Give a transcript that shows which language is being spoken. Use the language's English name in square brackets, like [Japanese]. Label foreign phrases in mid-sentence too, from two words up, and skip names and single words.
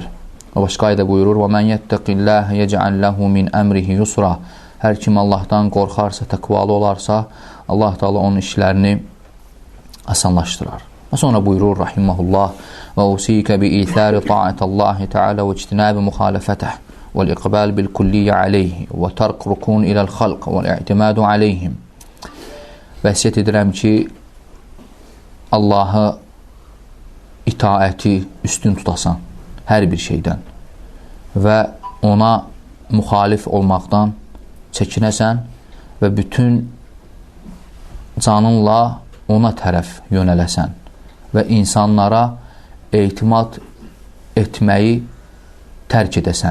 [Azerbaijani] Və başqa ayədə buyurur: [Arabic] "ومن يتق الله يجعل له من أمره يسرا." [Azerbaijani] Hər kim Allahdan qorxarsa, təqvalı olarsa, [Arabic] الله تعالى [Azerbaijani] onun işlərini asanlaşdırar. Və sonra buyurur rahimehullah: [Arabic] "وأوصيك بإيثار طاعة الله تعالى واجتناب مخالفته." والإقبال بالكلية عليه وترك ركون إلى الخلق والاعتماد عليهم. [Azerbaijani] Vəsiyyət edirəm ki, Allah'a itaəti üstün tutasan hər bir şeydən və ona müxalif olmaqdan çəkinəsən və bütün canınla ona tərəf yönələsən və insanlara etimad etməyi tərk edəsən.